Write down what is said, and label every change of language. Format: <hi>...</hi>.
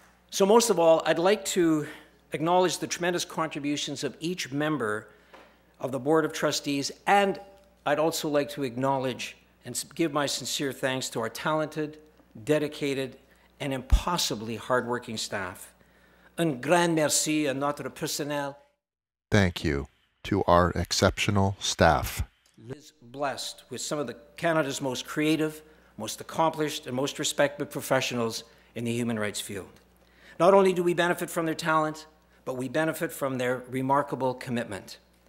<en>So most of all, I'd like to acknowledge the tremendous contributions of each member of the Board of Trustees, and I'd also like to acknowledge and give my sincere thanks to our talented, dedicated, and impossibly hardworking staff.</en> <fr>Un grand merci à notre personnel.</fr> <en>Thank you to our exceptional staff. Is blessed with some of Canada's most creative, most accomplished, and most respected professionals in the human rights field. Not only do we benefit from their talent, but we benefit from their remarkable commitment.</en>